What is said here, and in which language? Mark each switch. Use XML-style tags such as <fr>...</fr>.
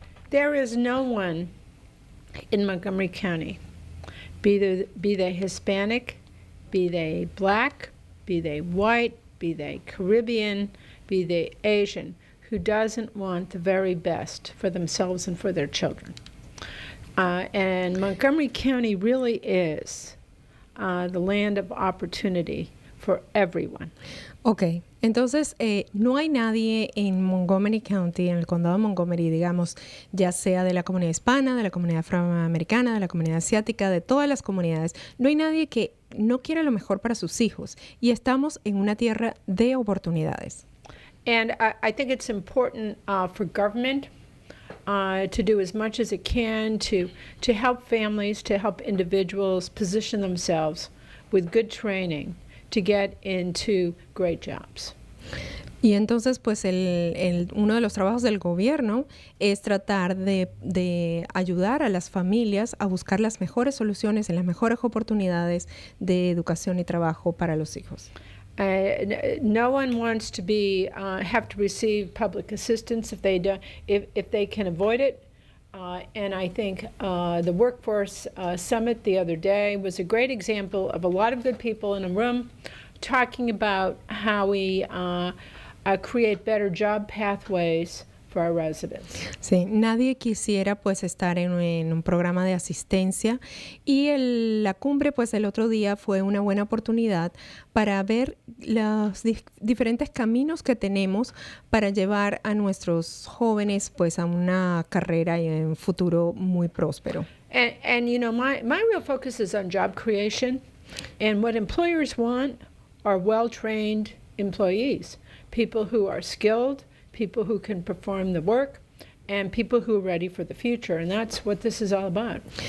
<en>There is no one in Montgomery County, be they Hispanic, be they Black, be they white, be they Caribbean, be they Asian, who doesn't want the very best for themselves and for their children. And Montgomery County really is the land of opportunity for everyone.</en> <es>Ok, entonces no hay nadie en Montgomery County, en el condado de Montgomery, digamos, ya sea de la comunidad hispana, de la comunidad afroamericana, de la comunidad asiática, de todas las comunidades, no hay nadie que no quiera lo mejor para sus hijos y estamos en una tierra de oportunidades.</es> <en>And I think it's important for government to do as much as it can to help families, to help individuals position themselves with good training to get into great jobs.</en> <es>Y entonces, pues, uno de los trabajos del gobierno es tratar de ayudar a las familias a buscar las mejores soluciones y las mejores oportunidades de educación y trabajo para los hijos.</es> <en>No one wants to have to receive public assistance if they can avoid it. And I think the Workforce Summit the other day was a great example of a lot of good people in a room talking about how we create better job pathways for our residents.</en> <es>Sí, nadie quisiera pues estar en un programa de asistencia y la cumbre pues el otro día fue una buena oportunidad para ver los diferentes caminos que tenemos para llevar a nuestros jóvenes pues a una carrera y un futuro muy próspero.</es> <en>And you know, my real focus is on job creation, and what employers want are well-trained employees, people who are skilled, people who can perform the work, and people who are ready for the future. And that's what this is all about.</en>